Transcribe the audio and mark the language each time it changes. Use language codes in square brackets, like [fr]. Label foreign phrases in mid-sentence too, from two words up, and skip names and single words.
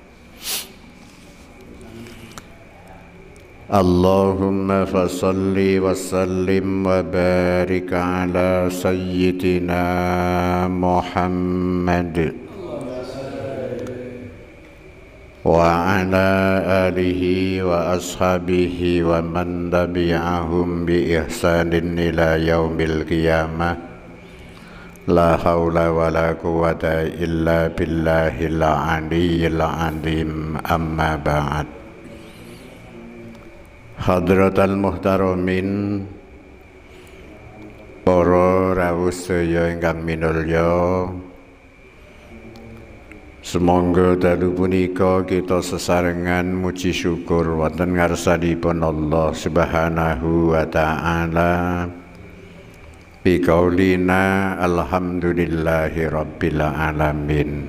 [ar] اللهم فصل وسلم وبارك على سيدنا محمد وعلى آله وأصحابه ومن تبعهم بإحسان إلى يوم القيامة. لا حول ولا قوة إلا بالله العلي العظيم. أما بعد. حضرة المحترمين, [jv] para rawuh sedaya ingkang minulya, semangga dalu punika kita sesarengan muji syukur wonten ngarsanipun [ar] الله سبحانه وتعالى بقولنا الحمد لله رب العالمين.